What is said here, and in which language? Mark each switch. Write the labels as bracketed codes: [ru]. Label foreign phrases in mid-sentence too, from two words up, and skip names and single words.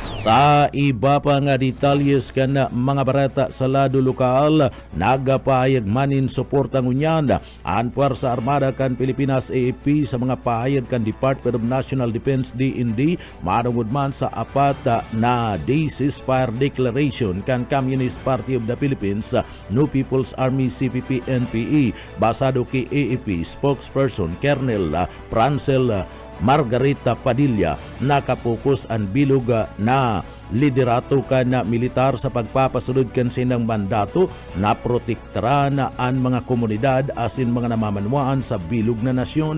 [bik] Sa iba pa nga detalyes kana mga barata sa lado lokal, nagapahayag manin suportang unyan ang Puwersa Armada kan Pilipinas AFP sa mga pahayag kan Department of National Defense DND manungod man sa apat na [en] ceasefire declaration [bik] kan Communist Party of the Philippines, New People's Army CPP NPE, basado kay AFP spokesperson Colonel Francel Margarita Padilla. Nakapokus ang bilog na liderato ka na militar sa pagpapasunod kan sinang mandato na protektara na ang mga komunidad asin mga namamanwaan sa bilog na nasyon.